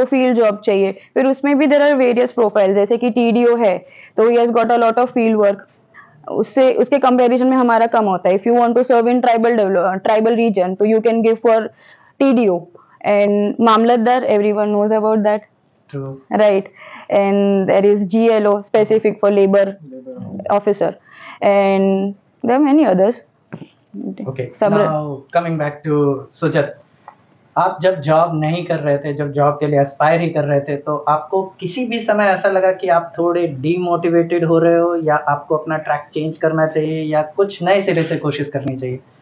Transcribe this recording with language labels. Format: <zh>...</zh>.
<hi>आपको</hi> <en>field job चाहिए,</en> <hi>फिर उसमें भी</hi> <en>there are various profile,</en> <hi>जैसे कि टीडीओ है तो</hi> <en>He has got a lot of field work.</en> <hi>उसके कंपैरिजन में हमारा कम होता है.</hi> <en>If you want to serve in tribal region तो you can give for TDO. And Mamlatdar, everyone knows about that, true. right? And there is GLO, specific for labor officer, and there are many others. Okay.</en> <hi>सब</hi> <en>now coming back to Sujat,</en> <hi>आप जब job नहीं कर रहे थे, जब job के लिए एस्पायर ही कर रहे थे, तो आपको किसी भी समय ऐसा लगा कि आप थोड़े डीमोटिवेटेड हो रहे हो, या आपको अपना ट्रैक चेंज करना चाहिए, या कुछ नए सिरे से कोशिश करनी चाहिए?</hi>